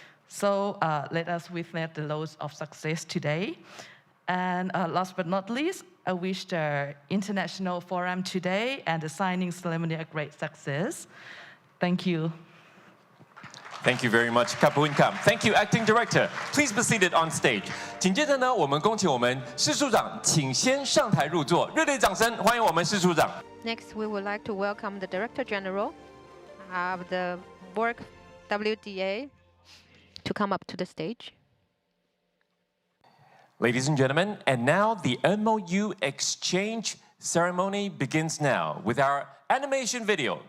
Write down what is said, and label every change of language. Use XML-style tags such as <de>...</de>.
<en>So let us witness the laws of success today. And last but not least, I wish the international forum today and the signing ceremony a great success. Thank you. Thank you very much, Kapun Kam. Thank you, Acting Director. Please be seated on stage.</en> <zh>紧接着呢，我们恭请我们施处长，请先上台入座，热烈掌声欢迎我们施处长。</zh> <en>Next, we would like to welcome the Director General of the Work WDA to come up to the stage. Ladies and gentlemen, and now the MOU exchange ceremony begins now with our animation video.</en>